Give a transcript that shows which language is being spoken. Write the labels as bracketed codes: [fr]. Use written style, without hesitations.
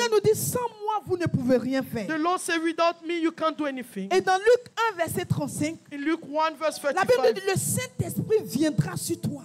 [fr] Seigneur nous dit, sans moi, vous ne pouvez rien faire. [en] the Lord said, without me, you can't do anything. [fr] Et dans Luc 1, verset 35, [en] In Luke 1, verse [fr] la Bible nous [en] 35, [fr] dit, le Saint-Esprit viendra sur toi.